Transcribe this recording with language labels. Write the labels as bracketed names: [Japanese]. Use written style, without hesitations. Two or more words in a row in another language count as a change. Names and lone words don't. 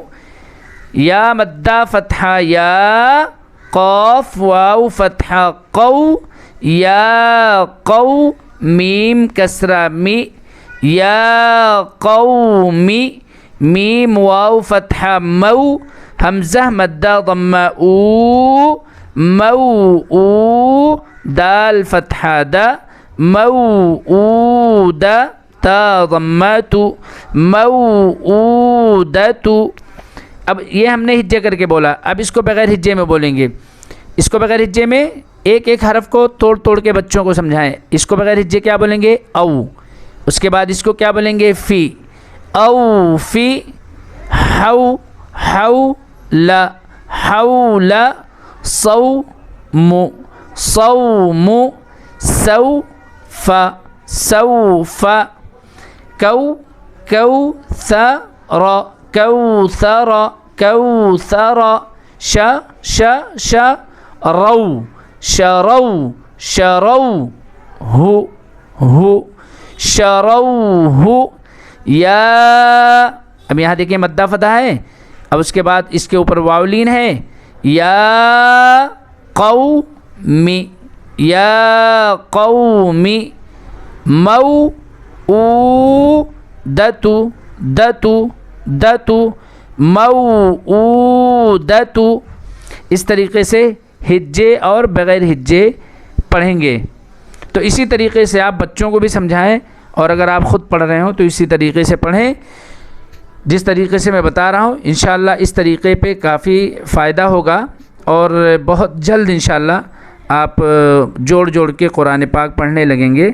[Urdu] یا مدہ فتحہ یا، قاف واو فتحہ قو، یا قو، میم کسرہ می، یا قومی۔ میم واو فتحہ مو، حمزہ مدہ ضمہ او، مو او۔ دال فتحہ دا، موعود، تا ضمہ تو، موعودۃ۔ اب یہ ہم نے ہجے کر کے بولا، اب اس کو بغیر ہجے میں بولیں گے۔ اس کو بغیر ہجے میں ایک ایک حرف کو توڑ توڑ کے بچوں کو سمجھائیں۔ اس کو بغیر ہجے کیا بولیں گے، او۔ اس کے بعد اس کو کیا بولیں گے، فی، او فی، حو، حو لا، حول، صوم، صوم، سوف، سوف۔ کو، کوثر، کوثر، کوثر۔ ش، ش، ش، رو، شرو، شرو، ہو، ہو، شروہ۔ یا، اب یہاں دیکھیں مدہ فتح ہے، اب اس کے بعد اس کے اوپر واولین ہے، یا قومی، یا قومی۔ مو، او، دتو، دتو، دتو، موعودۃ۔ اس طریقے سے ہجے اور بغیر ہجے پڑھیں گے۔ تو اسی طریقے سے آپ بچوں کو بھی سمجھائیں، اور اگر آپ خود پڑھ رہے ہوں تو اسی طریقے سے پڑھیں جس طریقے سے میں بتا رہا ہوں۔ انشاءاللہ اس طریقے پہ کافی فائدہ ہوگا، اور بہت جلد انشاءاللہ آپ جوڑ جوڑ کے قرآن پاک پڑھنے لگیں گے۔